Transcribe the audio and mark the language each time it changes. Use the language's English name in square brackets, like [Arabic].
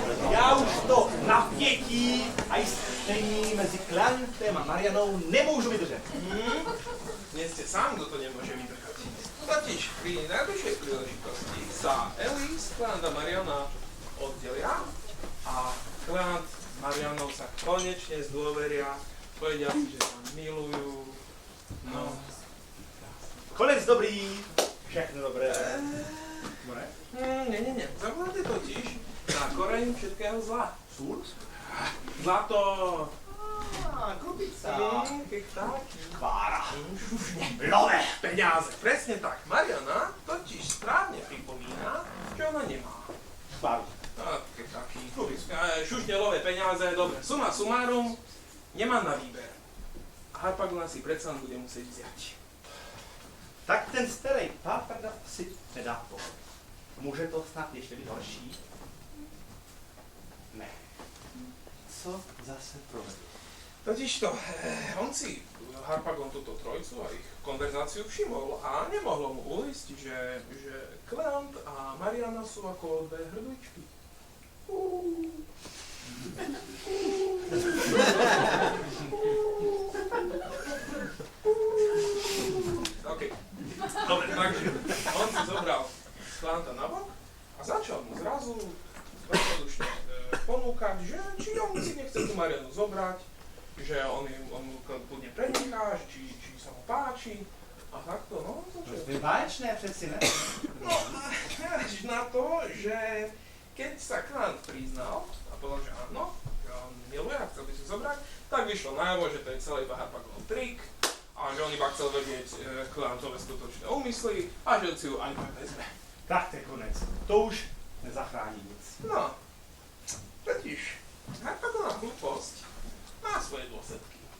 [Czech] Já už to napětí a jistení mezi Clantem a Marianou nemůžu vydržet. [Slovak] Nie ste sám, kto to nemôže vydržať. Totiž pri najbližšej príležitosti sa Elise, Clant a Mariana oddelia a Clant s Marianou sa konečne zdôveria, povedia si, že sa milujú. No. [Czech] Konec dobrý, všechno dobré. Ne? [Slovak] Nie. Zaklad je totiž na koreň všetkého zla. [Czech] Sůl? [Slovak] Zlato. Krupica. Kechtáky. Kvára. Love. Peniaze. Presne tak. Mariana totiž správne pripomína, že ona nemá. Kváru. Taký šušňelové peniaze, dobre. Suma sumárum, nemám na výber. Harpagon si predsa len bude musieť vziať. Tak ten starý páprda si nedá to. [Czech] Může to snad ještě být horší? Ne. Co zase provedl? [Slovak] Totižto, on si Harpagon túto trojcu a ich konverzáciu všimol a nemohlo mu uísť, že Clant a Mariana sú ako 2 hrdličky. OK. Dobre, takže on si zobral Clant'a na bok a začal mu zrazu veľkodušne ponúkať, že či on si nechce tú Marianu zobrať, že on mu kľudne prenechá, či sa mu páči a takto, no. [Czech] To je báječné přeci, ne? [Slovak] No, až na to, že keď sa Clant priznal a povedal, že áno, že on miluje a chcel by si zobrať, tak vyšlo najavo, že to je celý Harpagonov trik a že on iba chcel vedieť Clantove skutočné úmysly a že si ju ani tak vezme. [Czech] Tak to je konec. To už nezachrání nic. [Slovak] No, Totiž, Harpagonova hlúposť má svoje dôsledky.